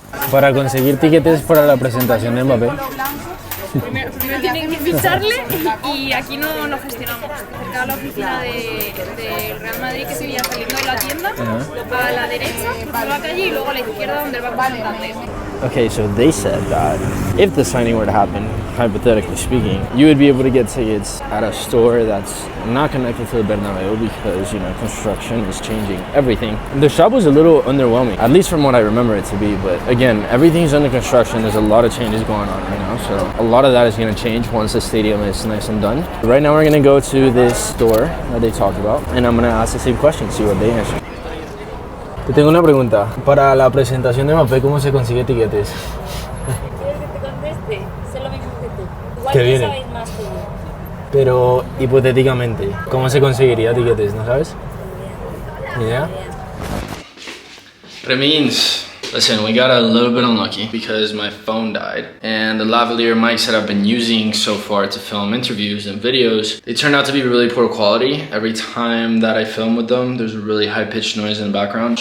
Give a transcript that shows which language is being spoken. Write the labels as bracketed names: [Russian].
[Spanish] Para conseguir tiquetes para la presentación de Mbappé. Primero tienen que ficharle y aquí no gestionamos. Cerca de la oficina del Real Madrid que se veía saliendo de la tienda, a la derecha, cruzar la calle y luego a la izquierda donde el banco central. [English] Okay, so they said that if the signing were to happen, hypothetically speaking, you would be able to get tickets at a store that's not connected to the Bernabeu because, you know, construction is changing everything. The shop was a little underwhelming, at least from what I remember it to be, but again, everything's under construction. There's a lot of changes going on right now, so a lot of that is going to change once the stadium is nice and done. Right now we're going to go to this store that they talked about, and I'm going to ask the same question, see what they answer. [Spanish] Te tengo una pregunta. Para la presentación de Mbappé, ¿cómo se consigue tiquetes? ¿Quieres que te conteste? Sé lo mismo que tú. Igual Que tú viene. sabes más que yo. Pero hipotéticamente, ¿cómo se conseguiría tiquetes? ¿No sabes? Ni idea. [English] It means, listen, we got a little bit unlucky because my phone died, and the lavalier mics that I've been using so far to film interviews and videos, they turned out to be really poor quality. Every time that I film with them, there's a really high-pitched noise in the background.